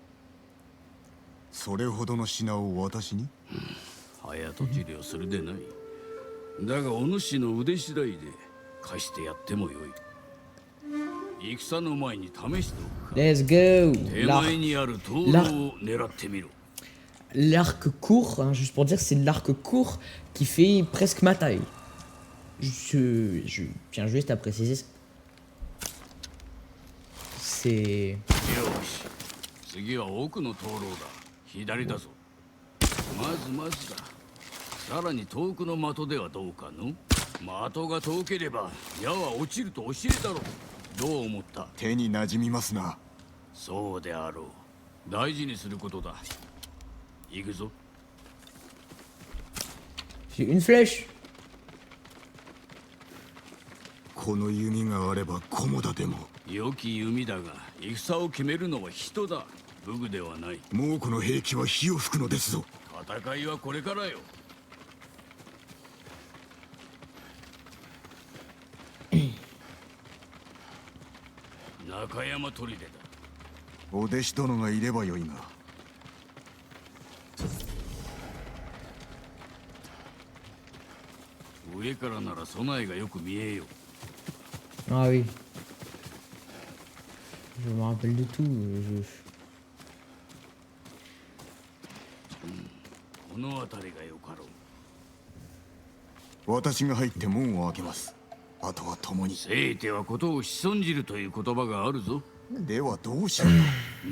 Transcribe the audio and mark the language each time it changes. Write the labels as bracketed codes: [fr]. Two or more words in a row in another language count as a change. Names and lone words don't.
[ja] それほどの品を私に？早とちりをするでない。だがお主の腕次第で貸してやってもよい。戦の前に試しておくか。 [en] Let's go. [ja] 手前にある灯籠を狙ってみろ。 [fr] L'arc court, hein, juste pour dire, c'est l'arc court qui fait presque ma taille. Je tiens juste à préciser ça. C'est... [ja] よし、次は奥の灯籠だ。左だぞ。まずだ。さらに遠くの的ではどうかの？的が遠ければ矢は落ちると教えたろ。どう思った？手に馴染みますな。そうであろう。大事にすることだ。行くぞ。 [fr] J'ai une flèche. [ja] この弓があれば菰田でも。良き弓だが戦を決めるのは人だ。武具ではない。猛虎の兵器は火を吹くのですぞ。戦いはこれからよ。中山砦だ。お弟子殿がいればよいが。上からなら備えがよく見えよ。 [fr] Ah oui. Je me rappelle de tout. [ja] この辺りがよかろう。私が入って門を開けます。あとは共に。せいてはことを仕損じるという言葉があるぞ。ではどうしよう。